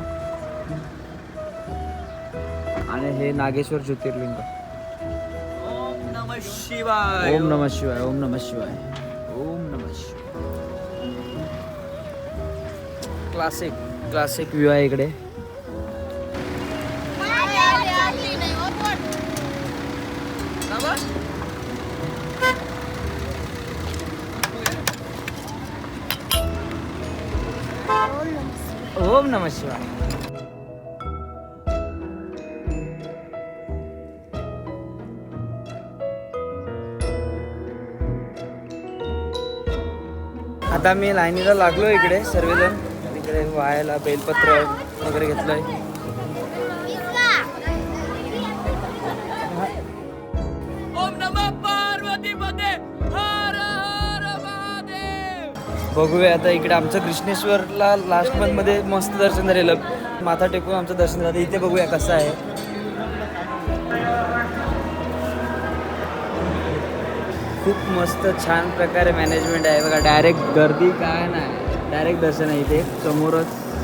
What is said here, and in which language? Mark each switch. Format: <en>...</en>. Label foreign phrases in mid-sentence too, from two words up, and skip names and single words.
<mr>आणि हे नागेश्वर ज्योतिर्लिंग.</mr> <sa>ओम नमः शिवाय, ओम नमः शिवाय, ओम नमः शिवाय, ओम नमः शिवाय.</sa> <en>classic classic view</en> <mr>आहे इकडे.</mr> <sa>ओम नमः शिवाय.</sa> <mr>आता मी लाईनीला लागलो इकडे सर्वजण. इकडे वायाला बेलपत्र वगैरे घेतलंय.</mr> <sa>ओम नमः पार्वती पते हर हर महादेव.</sa> <mr>बघूया आता इकडे आमचं कृष्णेश्वरला</mr> <en>last month</en> <mr>मध्ये मस्त दर्शन झालेलं. माथा टेकून आमचं दर्शन झालं. इथे बघूया कसं आहे. खूप मस्त छान प्रकारे मॅनेजमेंट आहे बघा. डायरेक्ट गर्दी काय नाही, डायरेक्ट दर्शन आहे इथे समोरच.</mr>